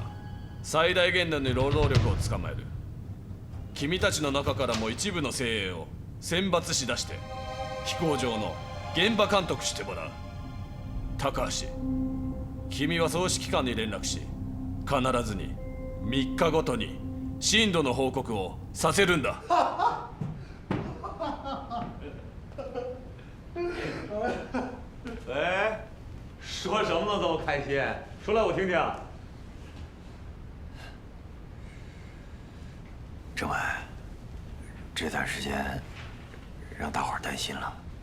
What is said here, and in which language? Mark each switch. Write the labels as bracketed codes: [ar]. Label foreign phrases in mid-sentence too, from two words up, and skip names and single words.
[ja] 最大限度の労働力を捕まえる。君たちの中からも一部の精鋭を選抜し出して飛行場の現場監督してもらう。高橋、君は総指揮官に連絡し、必ずに3日ごとに進度の報告をさせるんだ。 [zh] 哎，说什么呢？这么开心，说来我听听。政委，这段时间让大伙儿担心了。